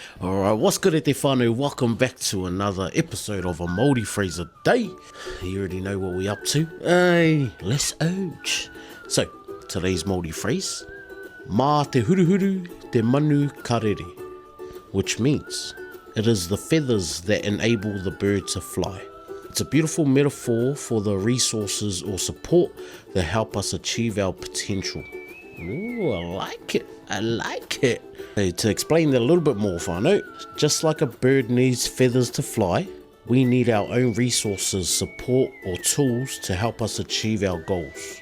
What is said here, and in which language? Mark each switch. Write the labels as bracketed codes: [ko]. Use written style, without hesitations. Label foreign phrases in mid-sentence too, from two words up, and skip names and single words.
[en] Alright, what's good at [mi] te whānau? [en] Welcome back to another episode of a Māori Phrase a Day. You already know what we're up to. Hey, let's ouch. So, today's Māori phrase, [mi] mā te huruhuru te manu ka rere, [en] which means it is the feathers that enable the bird to fly. It's a beautiful metaphor for the resources or support that help us achieve our potential. Ooh, I like it. Hey, to explain that a little bit more, whānau, just like a bird needs feathers to fly, we need our own resources, support or tools to help us achieve our goals.